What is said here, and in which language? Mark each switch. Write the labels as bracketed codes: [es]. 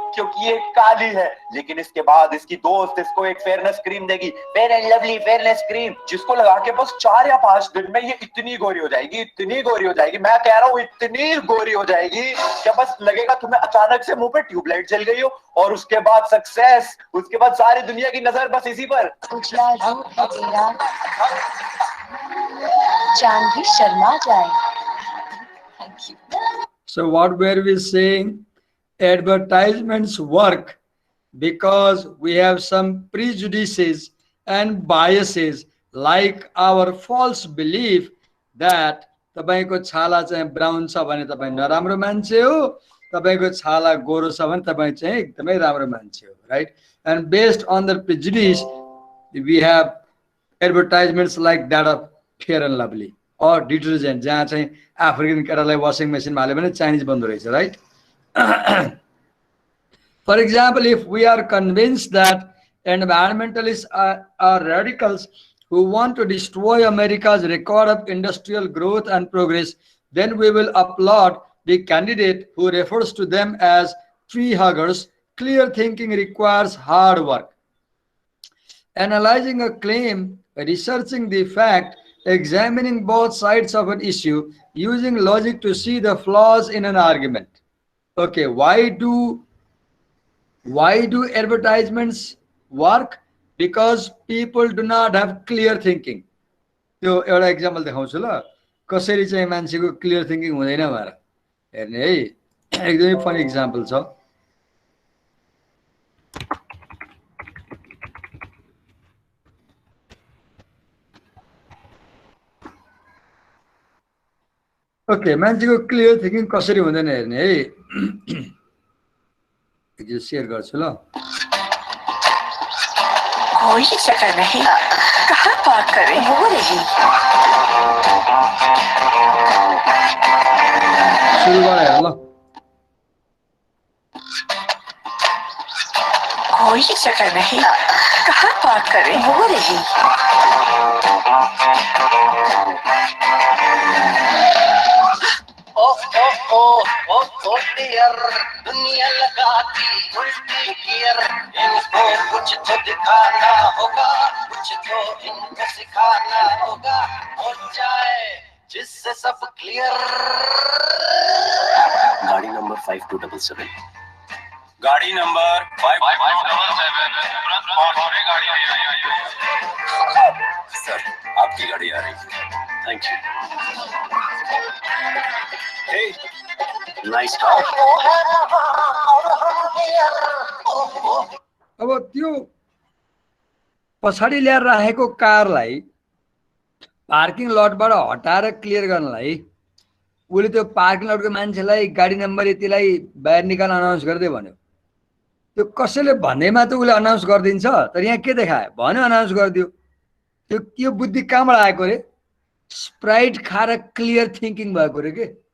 [hi] क्योंकि ये काली है। लेकिन इसके बाद इसकी दोस्त इसको एक फेयरनेस क्रीम देगी, fair and lovely fairness cream, जिसको लगा के बस 4 या 5 दिन में ये इतनी गोरी हो जाएगी, इतनी गोरी हो जाएगी, मैं कह रहा हूँ इतनी गोरी हो जाएगी कि बस लगेगा तुम्हें अचानक से मुंह पे ट्यूबलाइट जल गई हो। और उसके बाद सक्सेस, उसके बाद सारी दुनिया की नजर बस इसी पर। उजला रूप है तेरा, चांद भी शर्मा जाए। [en] Thank you. So what were we saying? Advertisements work because we have some prejudices and biases, like our false belief that [ne] तपाईको छाला चाहिँ ब्राउन छ भने तपाई नराम्रो मान्छे हो, तपाईको छाला गोरो छ भने तपाई चाहिँ एकदमै राम्रो मान्छे हो, [en] right? And based on the prejudice we have advertisements like that of Fair and Lovely or detergent, [ne] जहाँ चाहिँ अफ्रिकन केटालाई वाशिङ मेसिनमा हाल्यो भने चाइनिज बन्दो रहेछ, [en] right? For example, if we are convinced that environmentalists are radicals who want to destroy America's record of industrial growth and progress, then we will applaud the candidate who refers to them as tree huggers. Clear thinking requires hard work. Analyzing a claim, researching the fact, examining both sides of an issue, using logic to see the flaws in an argument. Okay, why do advertisements work? Because people do not have clear thinking. [ne] त्यो एउटा example देखाउँछु ल कसरी चाहिँ मान्छेको clear thinking हुँदैन भनेर हेर्ने है एकदमै फनी एक्जाम्पल छ ओके मान्छेको क्लियर थिङ्किङ कसरी हुँदैन हेर्ने है एकचोटि सेयर गर्छु ल [hi] कोई चक्कर नहीं कहाँ बात करें हो रही [ne] सुरुबाट हेर ल [hi] कोई चक्कर नहीं कहाँ बात करें हो रही ओ डियर दुनिया लगाती उल्टी गियर इनको कुछ तो दिखाना होगा कुछ तो इनको सिखाना होगा हो जाए जिससे सब क्लियर गाड़ी नंबर 5277 गाड़ी नंबर 5577 तुरंत गाड़ी सर आपकी गाड़ी आ रही है [en] thank you hey nice talk [ne] अब त्यो पछाडि ल्याएर राखेको कारलाई पार्किङ लटबाट हटाएर क्लियर गर्नलाई उसले त्यो पार्किङ लटको मान्छेलाई गाडी नम्बर यतिलाई बाहिर निकाल्न अनाउन्स गर्दै भन्यो त्यो कसैले भन्दैमा त उसले अनाउन्स गरिदिन्छ तर यहाँ के देखायो भन्यो अनाउन्स गरिदियो त्यो बुद्धि कहाँबाट आएको रे स्प्राइट खाएर क्लियर थिङ्किङ भएको रे के